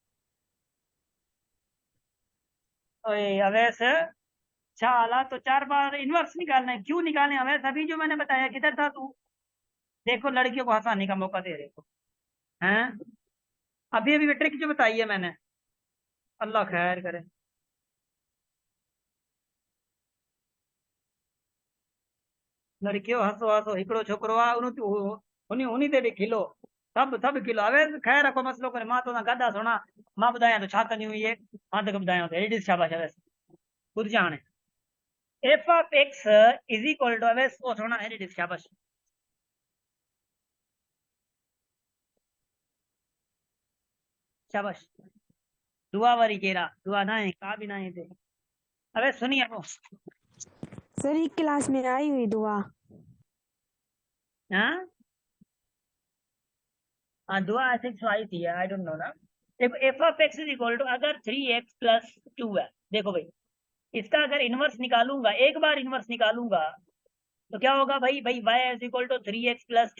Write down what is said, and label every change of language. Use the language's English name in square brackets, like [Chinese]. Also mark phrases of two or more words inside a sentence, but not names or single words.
[Urdu] اوئے اویس، چالا تو 4 بار انورس نکالنا ہے، کیوں نکالنے اویس، ابھی جو میں نے بتایا کدھر تھا تو. دیکھو لڑکیوں کو ہنسانے کا موقع دے رہے ہو ہیں، ابھی ابھی ٹرک جو بتائی ہے میں نے، اللہ خیر کرے. لڑکیوں ہنسو ہنسو [Sindhi] हिकिड़ो छोकिरो आहे उन्हीं ते बि खिलो, सभु खिलो। अवे ख़ैर को मसलो करे, मां तोसां गॾु आहे सुहिणा, मां ॿुधायां थो छा कंदियूं इहे, मां तोखे ॿुधायां थो, हेॾी ॾिस शाबाश अवेस, ॿुधजां हाणे। [English] f of x is equal to, [Sindhi] अवेस ओ सुहिणा हेॾी ॾिस शाबाश, शाबाश। दुआ वारी केरा, दुआ ना है का भी ना है हिते। [Urdu] اویس سنیے پوئی. سر ہی کلاس میں آئی ہوئی دعا. ہاں ہاں دعا [English] I think so [Urdu] آئی تھی, [English] I don't know [Urdu] ना। देखो [English] f of x is equal to, [Urdu] اگر 3x+2 ہے، دیکھو بھائی اس کا اگر انورس نکالوں گا، ایک بار انورس نکالوں گا تو کیا ہوگا بھائی, [English] y is equal to 3x+2.